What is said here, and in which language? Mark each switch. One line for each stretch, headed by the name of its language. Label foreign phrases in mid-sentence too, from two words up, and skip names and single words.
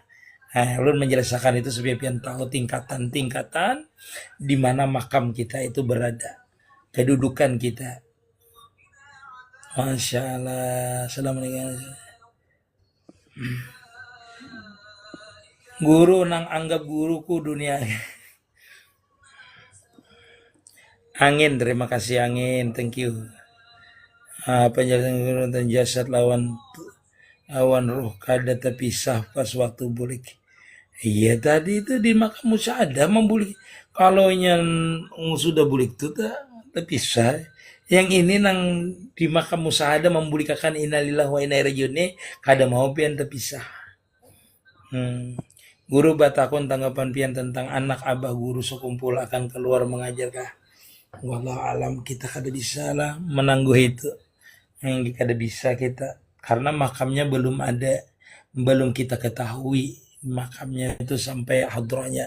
Banjar: Ulun menjelaskan itu supaya pian tahu tingkatan-tingkatan di mana makam kita itu berada, kedudukan kita.
Arabic: ما شاء الله. السلام عليكم.
Banjar: Guru nang anggap guruku dunia.
Indonesian: Angin, terima kasih Angin,
English: thank you.
Banjar: Penjelasan guru tentang jasad lawan roh kada terpisah pas waktu bulik. Iya tadi itu di makam musyahadah membulik. Kalau yang sudah bulik itu terpisah. Yang ini nang di makam musyahadah membulikakan
Arabic: إنا لله وإنا إليه راجعون
Banjar: kada mau pian terpisah. Guru batakun tanggapan pian tentang anak abah guru sekumpul akan keluar mengajar kah?
Arabic: والله أعلم,
Banjar: kita kada bisa lah menangguh itu. Yang kada bisa kita karena makamnya belum ada, belum kita ketahui makamnya itu sampai hadrahnya.